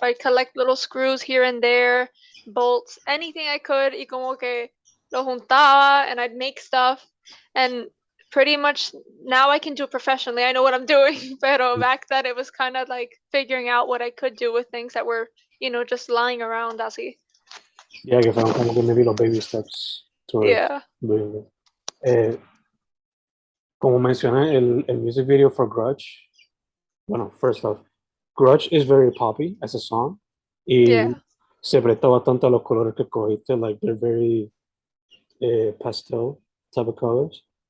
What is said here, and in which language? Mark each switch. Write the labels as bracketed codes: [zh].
[en] I'd collect little screws here and there, bolts, anything I could, [es] y como que lo juntaba, [en] and I'd make stuff. And pretty much now I can do it professionally. I know what I'm doing. But back then it was kind of like figuring out what I could do with things that were, just lying around así. [es] Yeah, que fueron como que [en] maybe [es] los [en] baby steps towards Yeah. doing it. [es] Como mencioné, el [en] music video for Grudge, [es] bueno, [en] first off, Grudge is very poppy as a song y Yeah. [es] se presta bastante a los colores que cogiste, [en] like they're very pastel type of colors.